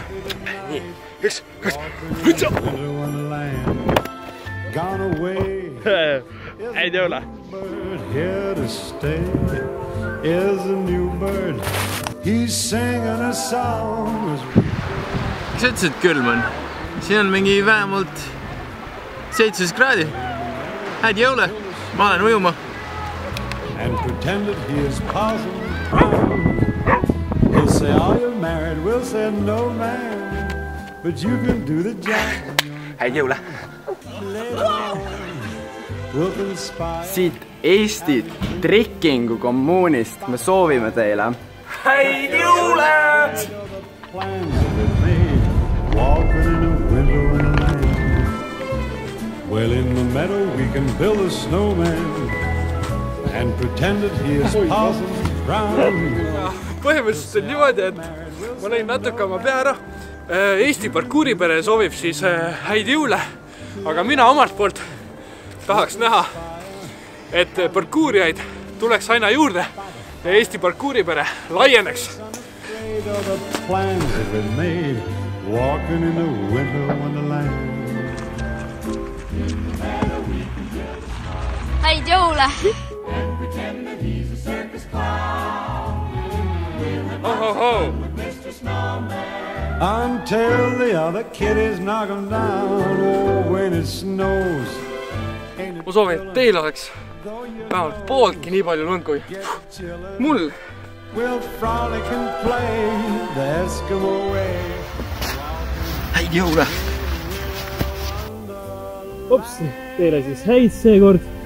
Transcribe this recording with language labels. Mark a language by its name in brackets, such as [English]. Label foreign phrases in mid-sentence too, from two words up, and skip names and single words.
[Estonian] Nii, üks, kaks, võtsa! Ei tea ole. Kas ütlesid külm on? Siin on mingi vähemalt 17 kraadi. Häid jõule, ma olen ujuma. [English] And pretended he is puzzled. He'll say, are you married? We'll say, no man. But you can do the job. [Estonian] Häid jõule. Siit Eesti trekkingu kommuunist me soovime teile häid jõule! [English] Well, in the meadow we can build a snowman and pretend that he is Parson Brown. [Estonian] Põhimõtteliselt on niimoodi, et ma lõin natuke oma pea ära. Eesti parkuuripere soovib siis häid jõule, aga mina omalt poolt tahaks näha, et parkuurijaid tuleks aina juurde ja Eesti parkuuripere laieneks. Häid jõule! [English] Until the other kiddies knock them down, oh, when it snows. [Estonian] Ma soovin, et teil oleks vähemalt pooltki nii palju lund kui mul. Häid jõule! Opsi, teile siis häid seekord.